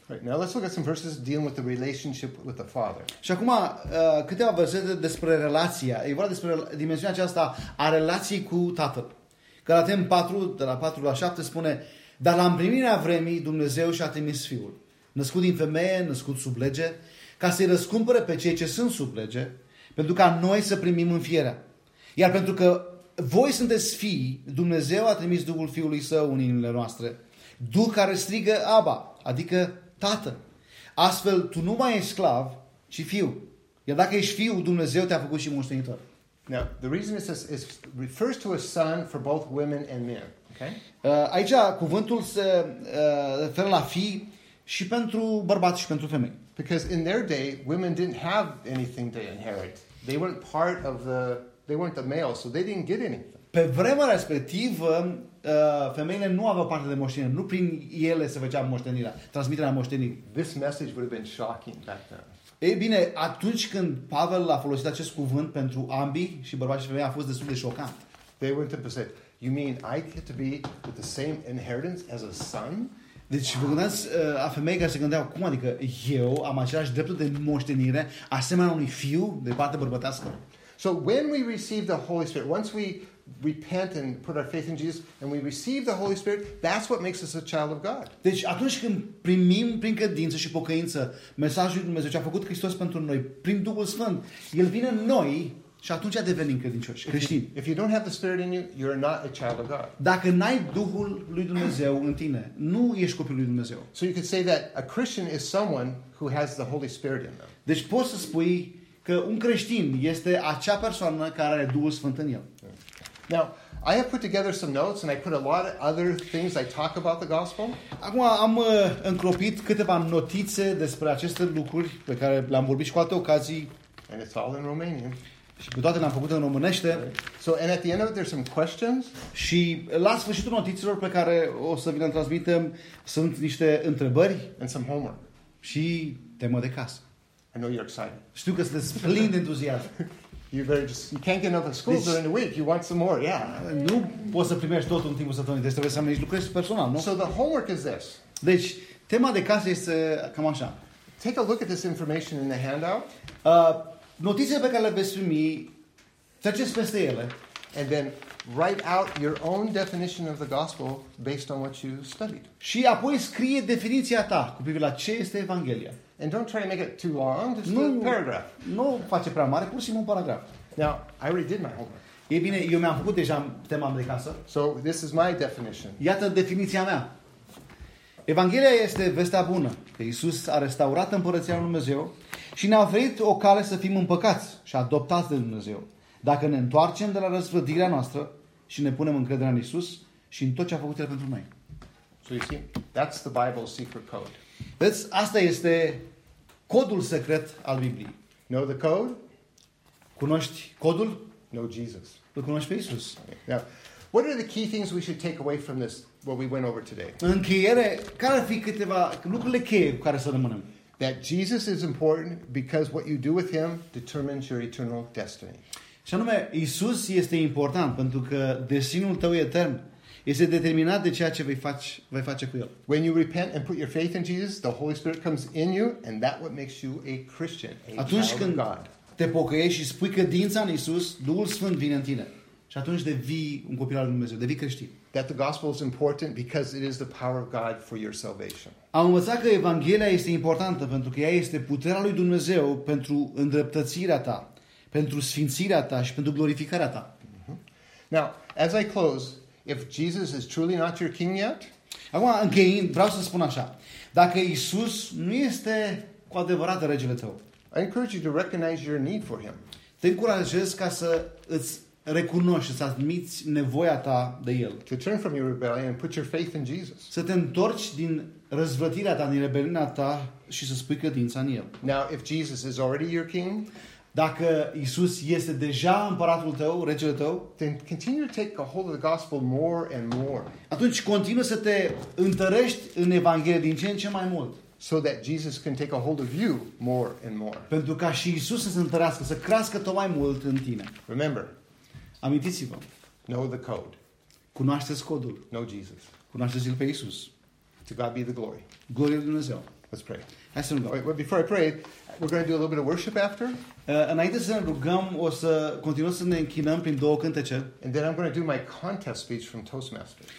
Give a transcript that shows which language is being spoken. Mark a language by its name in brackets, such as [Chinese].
[English] Right, now let's look at some verses dealing with the relationship with the Father. [Romanian] Și acum câteva versete despre relația. E vorba despre dimensiunea aceasta a relației cu Tatăl. Galateni 4, de la 4 la 7 spune: dar la împlinirea vremii Dumnezeu și-a trimis Fiul, născut din femeie, născut sub lege, ca să-i răscumpere pe cei ce sunt sub lege, pentru ca noi să primim înfierea. Iar pentru că voi sunteți fii, Dumnezeu a trimis Duhul Fiului Său în inimile noastre, Duh care strigă Abba, adică Tată. Astfel, tu nu mai ești sclav, ci fiu. Iar dacă ești fiu, Dumnezeu te-a făcut și moștenitor. [English] Now, the reason it says it refers to a son for both women and men. Okay? [Romanian] Aici cuvântul se referă la fii și pentru bărbați și pentru femei. [English] Because in their day, women didn't have anything to inherit. They weren't part of the, they weren't the male, so they didn't get anything. [Romanian] Pe vremea respectivă, femeile nu aveau parte de moștenire. Nu prin ele se făcea moștenirea, transmiterea moștenirii. [English] This message would have been shocking back then. [Romanian] Ei bine, atunci când Pavel a folosit acest cuvânt pentru ambii, și bărbați și femei, a fost destul de șocant. [English] They went and said, you mean I get to be with the same inheritance as a son? [Romanian] Deci, vă gândeați, a femei care se gândeau, cum adică eu am același dreptul de moștenire asemenea unui fiu de parte bărbătească? [English] So when we receive the Holy Spirit, once we repent and put our faith in Jesus and we receive the Holy Spirit, that's what makes us a child of God. [Romanian] Deci atunci când primim prin credință și pocăință mesajul Dumnezeu ce a făcut Hristos pentru noi prin Duhul Sfânt, el vine în noi și atunci devenim credincioși, creștini. [English] If you don't have the Spirit in you, you're not a child of God. [Romanian] Dacă n-ai Duhul lui Dumnezeu în tine, nu ești copil lui Dumnezeu. [English] So you could say that a Christian is someone who has the Holy Spirit in them. [Romanian] Deci poți să spui că un creștin este acea persoană care are Duhul Sfânt în el. [English] Now, I have put together some notes and I put a lot of other things I talk about the gospel. [Romanian] Acum am încropit câteva notițe despre aceste lucruri pe care le-am vorbit și cu alte ocazii. [English] And it's all in Romanian. [Romanian] Și pe toate le-am făcut în românește. [English] Right. So, and at the end of it, there's some questions. [Romanian] Și la sfârșitul notițelor pe care o să vi le transmitem sunt niște întrebări. [English] And some homework. [Romanian] Și temă de casă. [English] I know you're excited. [Romanian] Știu că sunteți plin de entuziasm. [English] You can't get enough of school during the week. You want some more, yeah. [Romanian] Nu poți să primești tot în timpul săptămânii. Deci trebuie să mergi lucrezi personal, nu? [English] So the homework is this. [Romanian] Deci, tema de casă este cam așa. [English] Take a look at this information in the handout. [Romanian] Notițele pe care le veți primi, treceți peste ele. [English] And then write out your own definition of the gospel based on what you studied. [Romanian] Și apoi scrie definiția ta cu privire la ce este Evanghelia. [English] And don't try to make it too long, just a paragraph. [Romanian] Nu face prea mare, pur și simplu un paragraf. [English] Now, I already did my homework. [Romanian] E bine, eu mi-am făcut deja tema de casă. [English] So, this is my definition. [Romanian] Iată definiția mea. Evanghelia este vestea bună. Că Iisus a restaurat împărăția lui Dumnezeu și ne-a oferit o cale să fim împăcați și adoptați de Dumnezeu. Dacă ne întoarcem de la răzvrătirea noastră și ne punem încrederea în Iisus și în tot ce a făcut El pentru noi. [English] So you see, that's the Bible's secret code. [Romanian] Vezi, asta este codul secret al Bibliei. [English] Know the code? [Romanian] Cunoști codul? [English] Know Jesus. [Romanian] Îl cunoști pe Iisus. [English] Okay. Now, what are the key things we should take away from this, what we went over today? [Romanian] În încheiere, care ar fi câteva lucrurile cheie cu care să rămânem? [English] That Jesus is important because what you do with Him determines your eternal destiny. [Romanian] Și anume, Iisus este important pentru că destinul tău etern este determinat de ceea ce vei face cu El. [English] When you repent and put your faith in Jesus, the Holy Spirit comes in you and that what makes you a Christian, a child of God. [Romanian] Te pocăiești și spui credința în Iisus, Duhul Sfânt vine în tine. Și atunci devii un copil al lui Dumnezeu, devii creștin. [English] That the gospel is important because it is the power of God for your salvation. [Romanian] Am învățat că Evanghelia este importantă pentru că ea este puterea lui Dumnezeu pentru îndreptățirea ta, pentru sfințirea ta și pentru glorificarea ta. Mm-hmm. [English] Now, as I close, if Jesus is truly not your king yet, [Romanian] acum, okay, vreau să spun așa. Dacă Iisus nu este cu adevărat regele tău, [English] I encourage you to recognize your need for him. [Romanian] Te încurajez ca să îți recunoști, să admiți nevoia ta de el. [English] To turn from your rebellion and put your faith in Jesus. [Romanian] Să te întorci din răzvrătirea ta, din rebeliunea ta și să spui credința în el. [English] Now, if Jesus is already your king, [Romanian] dacă Iisus este deja împăratul tău, regele tău, [English] then continue to take a hold of the gospel more and more. [Romanian] Atunci continuă să te întărești în Evanghelie din ce în ce mai mult. [English] So that Jesus can take a hold of you more and more. [Romanian] Pentru ca și Iisus să se întărească, să crească tot mai mult în tine. [English] Remember. [Romanian] Amintiți-vă. [English] Know the code. [Romanian] Cunoașteți codul. [English] Know Jesus. [Romanian] Cunoașteți-L pe Iisus. [English] To God be the glory. [Romanian] Gloria lui Dumnezeu. [English] Let's pray. [Romanian] Hai să ne rugăm. [English] Wait, well, before I pray, we're going to do a little bit of worship after. [Romanian] Înainte să ne rugăm, o să continuăm să ne închinăm prin două cântece. [English] And then I'm going to do my contest speech from Toastmasters.